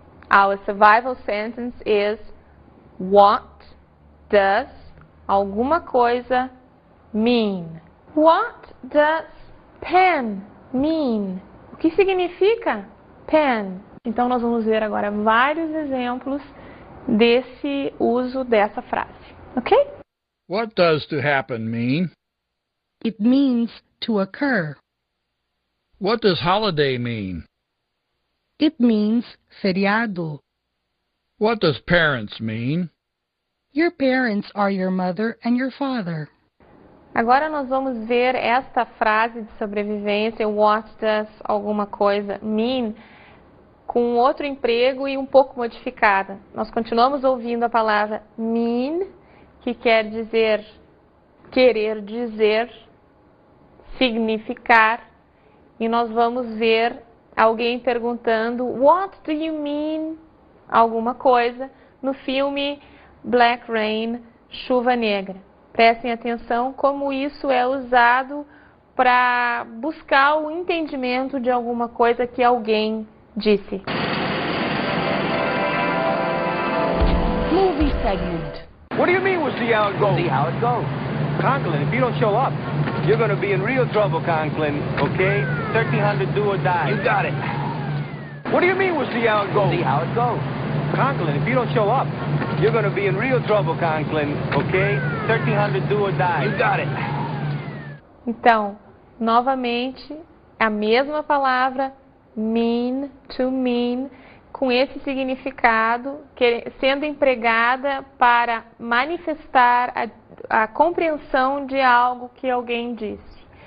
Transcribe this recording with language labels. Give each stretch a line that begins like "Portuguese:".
English: Our survival sentence is: what does
Portuguese: alguma coisa
English: mean? What does pen mean?
Portuguese: O que significa pen? Então nós vamos ver agora vários exemplos desse uso dessa frase, ok?
English: What does to happen mean? It means to occur. What does holiday mean? It means feriado. What does parents mean? Your parents are your mother and your father.
Portuguese: Agora nós vamos ver esta frase de sobrevivência,
English: what does alguma coisa mean,
Portuguese: com outro emprego e um pouco modificada. Nós continuamos ouvindo a palavra mean, que quer dizer, querer dizer, significar, e nós vamos ver alguém perguntando
English: what do you mean
Portuguese: alguma coisa no filme Black Rain, Chuva Negra. Prestem atenção como isso é usado para buscar o entendimento de alguma coisa que alguém disse.
English: Movie segment. What do you mean we'll see how it goes? We'll see how it goes. Conklin, if you don't show up, you're going to be in real trouble, Conklin, okay? 1300 do or die. You got it. What do you mean we'll see how it goes? We'll see how it goes. Conklin, if you don't show up, you're going to be in real trouble, Conklin, okay? 1300 do or die. You got it.
Portuguese: Então, novamente, a mesma palavra, mean, to mean, com esse significado, sendo empregada para manifestar a compreensão de algo que alguém disse.